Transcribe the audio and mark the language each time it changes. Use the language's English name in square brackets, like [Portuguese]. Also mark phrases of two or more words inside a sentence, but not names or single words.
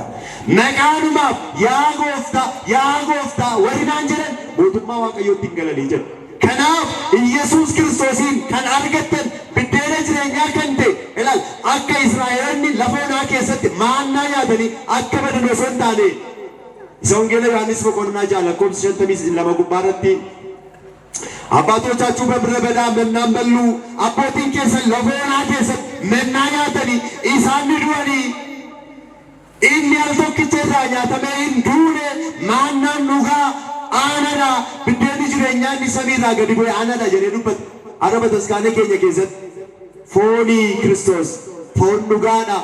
[Oromo] Maqaanumaaf yaa gooftaa warri naan jedhan mootummaa Waaqayyootti hin galanii jedhu. Kanaaf Yesuus Kiristoosin kan argattan biddeena jireenyaa kan ta'e ilaal akka Israa'eloonni lafa onaa keessatti maannaa nyaatanii akka badan osoo hin taane isa wangeela Yohaannis boqonnaa 6:52 gubbaarratti [Amharic] አባቶቻችሁ በምድረ በዳ መናን በሉ አባቶን [Oromo] keessan lafa onaa keessatti mannaa nyaatanii isaan du'anii inni al tokkicha irraa nyaatamee hin duune maannaan dhugaa aanadha biddeenni jireenyaa inni samiirraa gadi bu'e aanadha jedhee dubbata. Har'a bataskaana keenya keessatti foonii Kiristoos foon dhugaadha.